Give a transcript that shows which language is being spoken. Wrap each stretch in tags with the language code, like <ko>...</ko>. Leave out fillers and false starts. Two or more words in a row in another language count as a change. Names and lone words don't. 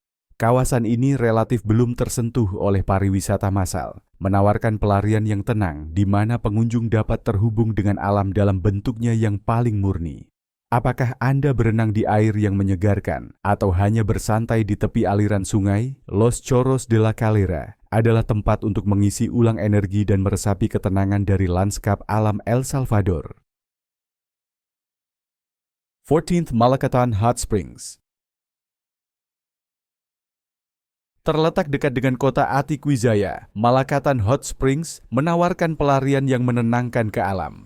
<id>Kawasan ini relatif belum tersentuh oleh pariwisata massal, menawarkan pelarian yang tenang di mana pengunjung dapat terhubung dengan alam dalam bentuknya yang paling murni. Apakah Anda berenang di air yang menyegarkan atau hanya bersantai di tepi aliran sungai? Los Chorros de la Calera adalah tempat untuk mengisi ulang energi dan meresapi ketenangan dari lanskap alam El Salvador. 14. Malacatan Hot Springs. Terletak dekat dengan kota Atiquizaya, Malacatan Hot Springs menawarkan pelarian yang menenangkan ke alam.</id>